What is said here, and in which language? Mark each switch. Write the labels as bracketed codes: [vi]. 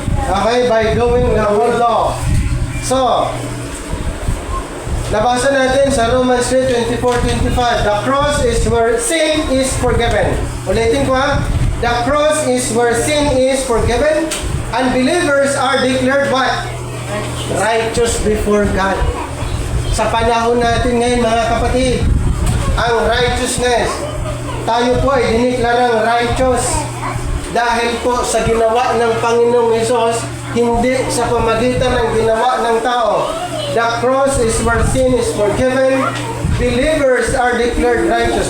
[en] Okay, by doing the whole law. So, [tl] nabasa natin sa [en] Romans 3:24-25. The cross is where sin is forgiven. [tl] Ulitin ko ha. [en] The cross is where sin is forgiven. Unbelievers are declared what? Righteous before God. [tl] Sa panahon natin ngayon, mga kapatid, ang righteousness tayo po ay diniklarang righteous dahil po sa ginawa ng Panginoong Hesus, hindi sa pamagitan ng ginawa ng tao. [en] The cross is where sin is forgiven. Believers are declared righteous.